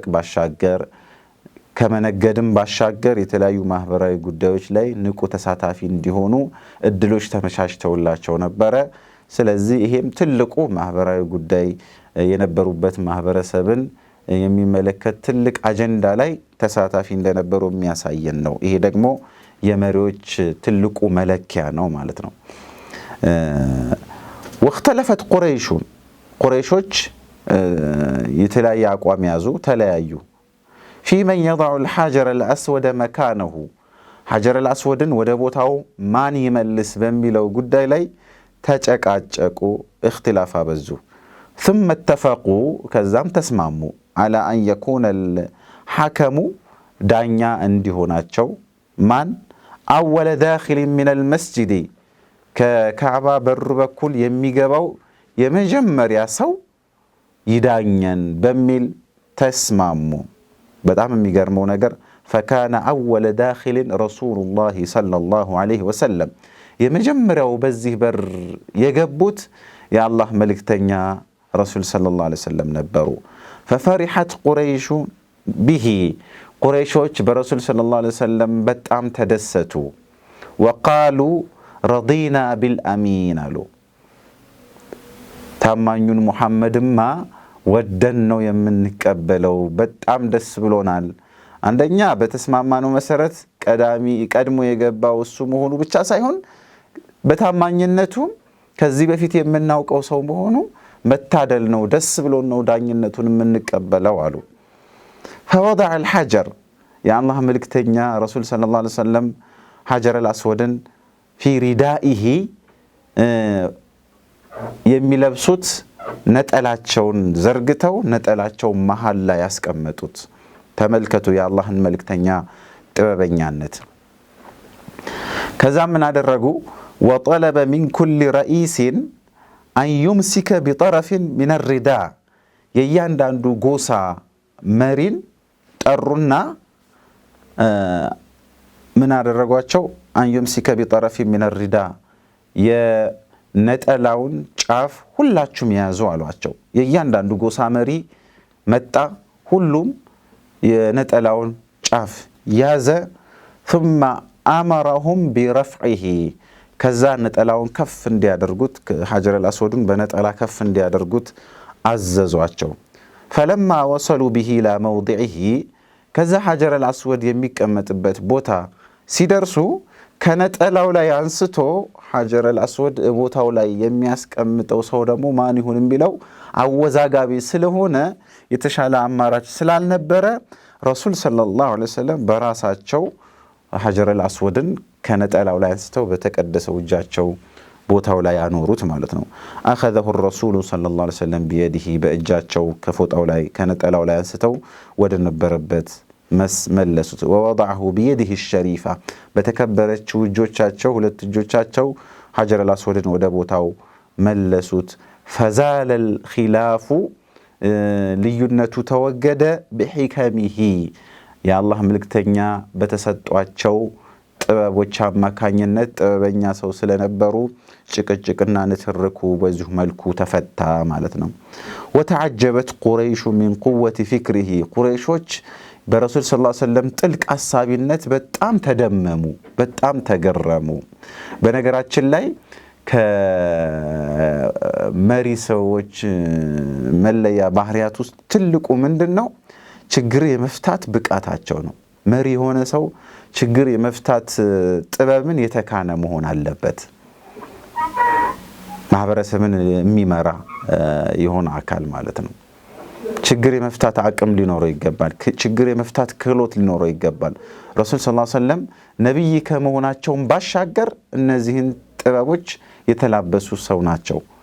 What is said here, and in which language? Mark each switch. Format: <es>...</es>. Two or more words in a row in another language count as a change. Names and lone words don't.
<am>ባሻገር ከመነገድም ባሻገር የተለያዩ ማህበራዊ ጉዳዮች ላይ ንቁ ተሳታፊ እንዲሆኑ እድሎች ተመቻችተውላቸው ነበረ። ስለዚህ ይሄም ትልቁ ማህበራዊ ጉዳይ የነበሩበት ማህበረሰብን የሚመለከት ትልቅ አጀንዳ ላይ ተሳታፊ እንደነበሩ የሚያሳየን ነው። ይሄ ደግሞ የመሪዎች ትልቁ መለኪያ ነው ማለት ነው።</am> <ar>واختلفت</ar> <am>ቁረይሾች የተለያየ አቋም ያዙ፣ ተለያዩ።</am> <ar>في من يضع الحجر الأسود مكانه حجر الأسود</ar> <am>ወደ ቦታው ማን ይመልስ በሚለው ጉዳይ ላይ ተጨቃጨቁ፣ اختلاف አበዙ።</am> <ar>ثم اتفقوا</ar> <am>ከዛም ተስማሙ</am> <ar>على أن يكون الحكم</ar> <am>ዳኛ እንዲሆናቸው ማን</am> <ar>أول داخل من المسجد</ar> <am>ከካዕባ በር በኩል የሚገባው የመጀመሪያ ሰው ይዳኘን በሚል ተስማሙ። በጣም የሚገርመው ነገር</am> <ar>فكان أول داخل رسول الله صلى الله عليه وسلم</ar> <am>የመጀመሪያው በዚህ በር የገቡት የአላህ መልእክተኛ</am> <ar>رسول صلى الله عليه وسلم</ar> <am>ነበሩ።</am> <ar>ففرحت قريش به</ar> <am>ቁረይሾች በረሱል</am> <ar>صلى الله عليه وسلم</ar> <am>በጣም ተደሰቱ።</am> <ar>وقالوا رضينا بالأمين</ar> <am>አሉ። ታማኙን ሙሐመድማ ወደን ነው የምንቀበለው፣ በጣም ደስ ብሎናል። አንደኛ በተስማማነው መሰረት ቀድሞ የገባው እሱ መሆኑ ብቻ ሳይሆን በታማኝነቱ ከዚህ በፊት የምናውቀው ሰው መሆኑ መታደል ነው፣ ደስ ብሎን ነው ዳኝነቱን የምንቀበለው አሉ።</am> <ar>فوضع الحجر يا الله ملكتنيا رسول صلى الله عليه وسلم حجر الأسود في ردائه</ar> <am>የሚለብሱት ነጠላቸውን ዘርግተው ነጠላቸው መሃል ላይ ያስቀመጡት። ተመልከቱ የአላህን መልእክተኛ ጥበበኛነት። ከዛ ምን አደረጉ?</am> <ar>وطلب من كل رئيس أن يمسك بطرف من الرداء</ar> <am>የእያንዳንዱ ጎሳ መሪን ጠሩና ምን አደረጓቸው?</am> <ar>أن يمسك بطرف من الرداء</ar> <am>የነጠላውን ጫፍ ሁላችሁም ያዙ አሏቸው። የእያንዳንዱ ጎሳ መሪ መጣ፣ ሁሉም የነጠላውን ጫፍ ያዘ።</am> <ar>ثم أمرهم برفعه</ar> <am>ከዛ ነጠላውን ከፍ እንዲያደርጉት ሐጀር አልአስወድን በነጠላ ከፍ እንዲያደርጉት አዘዟቸው።</am> <ar>فلما وصلوا به إلى موضعه</ar> <am>ከዛ ሐጀር አልአስወድ የሚቀመጥበት ቦታ ሲደርሱ ከነጠላው ላይ አንስቶ ሐጀረል አስወድ ቦታው ላይ የሚያስቀምጠው ሰው ደግሞ ማን ይሁን የሚለው አወዛጋቢ ስለሆነ የተሻለ አማራጭ ስላልነበረ</am> <ar>رسول صلى الله عليه وسلم</ar> <am>በራሳቸው ሐጀረል አስወድን ከነጠላው ላይ አንስተው በተቀደሰው እጃቸው ቦታው ላይ አኖሩት ማለት ነው።</am> <ar>أخذه رسول صلى الله عليه وسلم بيديه</ar> <am>በእጃቸው ከፎጣው ላይ ከነጠላው ላይ አንስተው ወደ ነበረበት መለሱት።</am> <ar>ووضعه بيده الشريفة</ar> <am>በተከበረችው እጆቻቸው ሁለት እጆቻቸው ሐጀረል አስወድን ወደ ቦታው መለሱት።</am> <ar>فزال الخلاف</ar> <am>ልዩነቱ ተወገደ። بحكمه የአላህ መልእክተኛ በተሰጧቸው ጥበቦች አማካኝነት ጥበበኛ ሰው ስለነበሩ ጭቅጭቅና ንትርኩ በዚሁ መልኩ ተፈታ ማለት ነው።</am> <ar>وتعجبت قريش من قوة فكره</ar> <am>ቁረይሾች በረሱል</am> <ar>صلى الله عليه وسلم</ar> <am>ጥልቅ አሳቢነት በጣም ተደመሙ፣ በጣም ተገረሙ። በነገራችን ላይ ከመሪ ሰዎች መለያ ባህሪያት ውስጥ ትልቁ ምንድነው? ችግር የመፍታት ብቃታቸው ነው። መሪ የሆነ ሰው ችግር የመፍታት ጥበብን የተካነ መሆን አለበት። ማህበረሰብን የሚመራ የሆነ አካል ማለት ነው። ችግር የመፍታት አቅም ሊኖረው ይገባል። ችግር የመፍታት ክህሎት ሊኖረው ይገባል።</am> <ar>رسول صلى الله عليه وسلم</ar> <am>ነብይ ከመሆናቸውም ባሻገር እነዚህን ጥበቦች የተላበሱ ሰው ናቸው።</am>